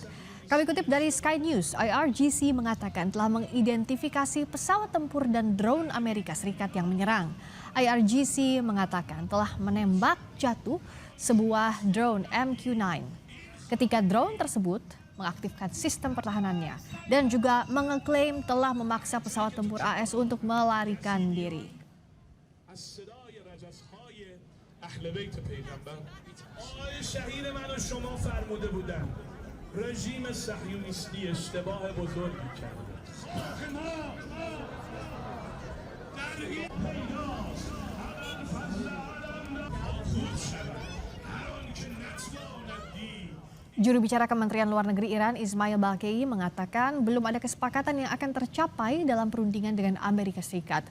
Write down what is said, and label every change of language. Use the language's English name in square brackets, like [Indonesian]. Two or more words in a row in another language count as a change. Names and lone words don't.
[Indonesian] Kami kutip dari Sky News, IRGC mengatakan telah mengidentifikasi pesawat tempur dan drone Amerika Serikat yang menyerang. IRGC mengatakan telah menembak jatuh sebuah drone MQ-9. Ketika drone tersebut mengaktifkan sistem pertahanannya dan juga mengeklaim telah memaksa pesawat tempur AS untuk melarikan diri. [Persian] رژیم صهیونیستی اشتباه بزرگی کرد. [Indonesian] Juru bicara Kementerian Luar Negeri Iran Ismail Baqei mengatakan belum ada kesepakatan yang akan tercapai dalam perundingan dengan Amerika Serikat.